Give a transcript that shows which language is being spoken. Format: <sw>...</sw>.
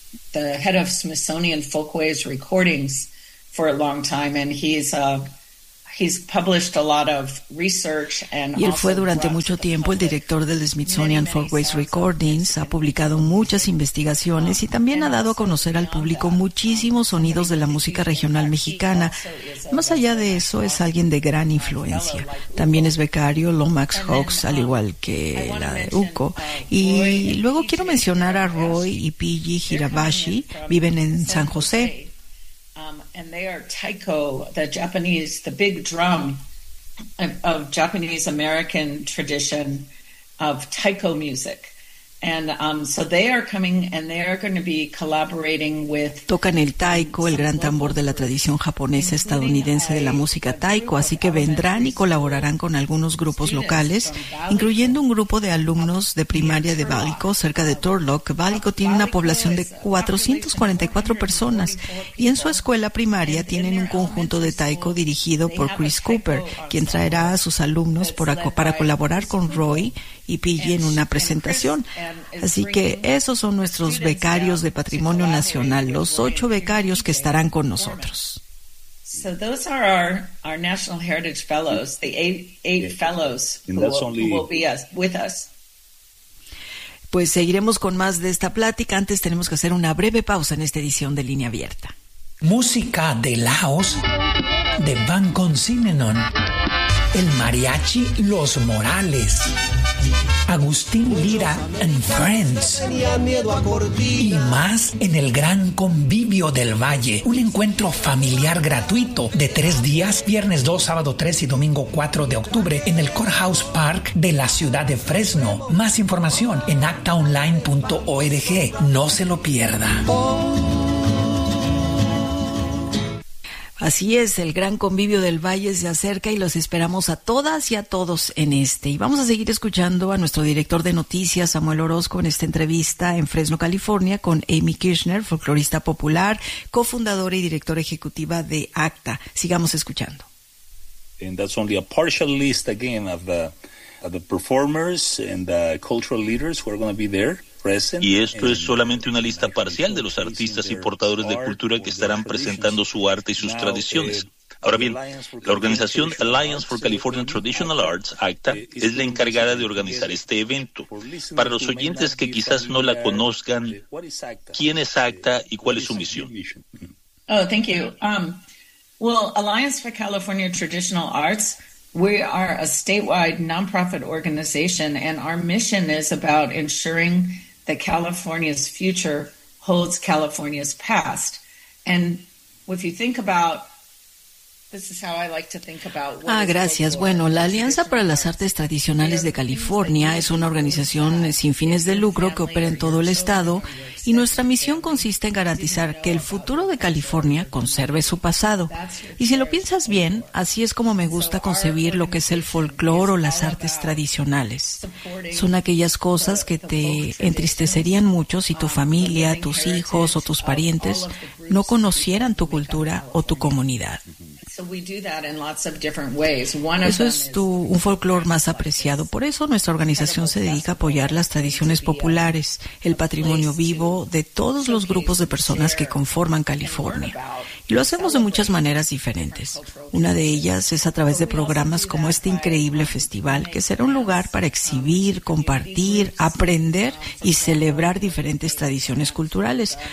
<en>The head of Smithsonian Folkways Recordings for a long time, and he's published a lot of research and.</en> <es>Y él fue durante mucho tiempo el director del Smithsonian Folkways Recordings. Ha publicado muchas investigaciones y también ha dado a conocer al público muchísimos sonidos de la música regional mexicana. Más allá de eso, es alguien de gran influencia. También es becario Lomax Hawks, al igual que la de Uko. Y luego quiero mencionar a Roy y PG Hirabashi. Viven en San José.</es> <en>And they are taiko, the Japanese, the big drum of Japanese American tradition of taiko music. And so they are coming and they are going to be collaborating with.</en> <es>Tocan el taiko, el gran tambor de la tradición japonesa estadounidense de la música taiko, así que vendrán y colaborarán con algunos grupos locales, incluyendo un grupo de alumnos de primaria de Baliko, cerca de Turlock. Baliko tiene una población de 444 personas y en su escuela primaria tienen un conjunto de taiko dirigido por Chris Cooper, quien traerá a sus alumnos para colaborar con Roy y PG en una presentación. Así que esos son nuestros becarios de Patrimonio Nacional, los 8 becarios que estarán con nosotros.</es> <en>So those are our National Heritage Fellows, the eight fellows who will be with us.</en> <es>Pues seguiremos con más de esta plática. Antes tenemos que hacer una breve pausa en esta edición de Línea Abierta. Música de Laos, de Van Consinenon, el mariachi Los Morales, Agustín Lira and Friends, y más en el Gran Convivio del Valle, un encuentro familiar gratuito de 3 días, viernes 2, sábado 3 y domingo 4 de octubre en el Courthouse Park de la ciudad de Fresno. Más información en actaonline.org. No se lo pierda. Así es, el Gran Convivio del Valle se acerca y los esperamos a todas y a todos en este. Y vamos a seguir escuchando a nuestro director de noticias, Samuel Orozco, en esta entrevista en Fresno, California, con Amy Kirchner, folclorista popular, cofundadora y directora ejecutiva de ACTA. Sigamos escuchando.</es> <en>And that's only a partial list again of the performers and the cultural leaders who are going to be there.</en> <es>Y esto es solamente una lista parcial de los artistas y portadores de cultura que estarán presentando su arte y sus tradiciones. Ahora bien, la organización Alliance for California Traditional Arts, ACTA, es la encargada de organizar este evento. Para los oyentes que quizás no la conozcan, ¿quién es ACTA y cuál es su misión?</es> <en>Oh, thank you. Alliance for California Traditional Arts, we are a statewide nonprofit organization, and our mission is about ensuring that California's future holds California's past. And if you think about, this is how I like to think about.</en> <es>Ah, gracias. Bueno, la Alianza para las Artes Tradicionales de California es una organización sin fines de lucro que opera en todo el estado, y nuestra misión consiste en garantizar que el futuro de California conserve su pasado. Y si lo piensas bien, así es como me gusta concebir lo que es el folclore o las artes tradicionales. Son aquellas cosas que te entristecerían mucho si tu familia, tus hijos o tus parientes no conocieran tu cultura o tu comunidad.</es> <en>So we do that in lots of different ways.</en> <es>Un folclore más apreciado. Por eso nuestra organización se dedica a apoyar las tradiciones populares, el patrimonio vivo de todos los grupos de personas que conforman California. Y lo hacemos de muchas maneras diferentes. Una de ellas es a través de programas como este increíble festival, que será un lugar para exhibir, compartir, aprender y celebrar diferentes tradiciones culturales.</es>